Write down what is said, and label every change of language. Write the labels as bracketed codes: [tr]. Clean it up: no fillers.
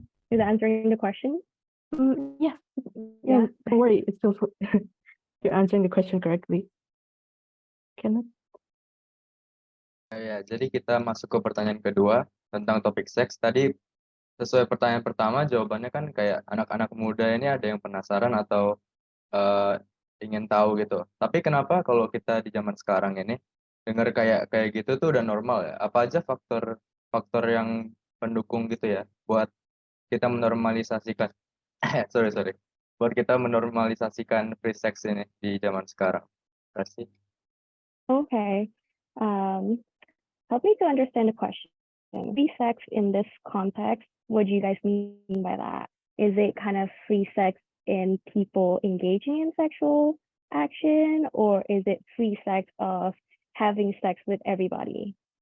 [en] Is that answering the question? Yeah. Don't worry, it's still you're answering the question correctly. Kenneth? [id] Ya, jadi kita masuk ke pertanyaan kedua tentang topik seks. Tadi sesuai pertanyaan pertama, jawabannya kan kayak anak-anak muda ini ada yang penasaran atau eh, ingin tahu gitu. Tapi kenapa kalau kita di zaman sekarang ini dengar kayak kayak gitu tuh udah normal ya? Apa aja faktor faktor yang pendukung gitu ya buat kita menormalisasikan [en] sorry sorry [id] buat kita menormalisasikan free sex ini di zaman sekarang. Kasih. [en] Okay. Help me to understand the question. Free sex in this context, what do you guys mean by that? Is it kind of free sex in people engaging in sexual action, or is it free sex of having sex with everybody?